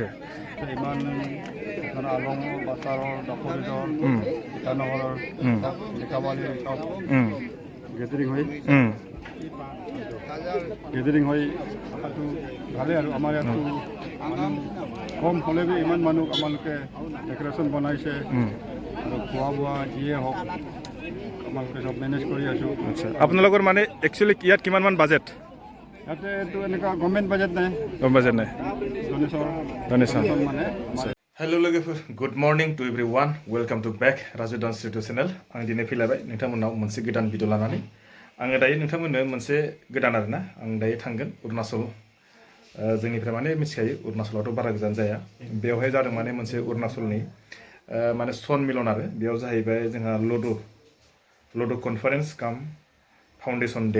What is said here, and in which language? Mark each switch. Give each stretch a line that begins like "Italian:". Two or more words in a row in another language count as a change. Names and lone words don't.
Assamese: ইমান এখন আলং বাছাৰৰ দপৰিদৰ ইটানগৰৰ লিকাবালি চব গেদাৰিং হৈ থকাটো ভালেই আৰু আমাৰ ইয়াতো মানুহ কম হ'লেও ইমান মানুহ আমালোকে ডেকৰেশ্যন বনাইছে আৰু খোৱা বোৱা যিয়ে হওক আমালোকে চব মেনেজ কৰি আছোঁ। আচ্ছা, আপোনালোকৰ মানে একচুৱেলি ইয়াত কিমান মান বাজেট? ইয়াতে এইটো এনেকুৱা গভৰ্ণমেণ্ট বাজেট নাই, গম বাজেট নাই, ডনেশ্যন মানে
English: हेलो लोगोफोर, good morning to everyone. welcome to Bek Raju Dance YouTube channel.
Bodo: आं दिनै फैलायबाय नोंथांमोनाव मोनसे गोदान भिडिअ लानानै। आङो दायो नोंथांमोननो मोनसे गोदान आरोना, आं दायो थांगोन अरुणाचल। जोंनिफ्राय माने मिथिखायो अरुणाचलावथ' बारा गोजान जाया। बेवहाय जादों माने मोनसे अरुणाचलनि माने सनमिलन आरो बेयाव जाहैबाय जोंहा लडु कनफारेन्स काम
English: foundation day.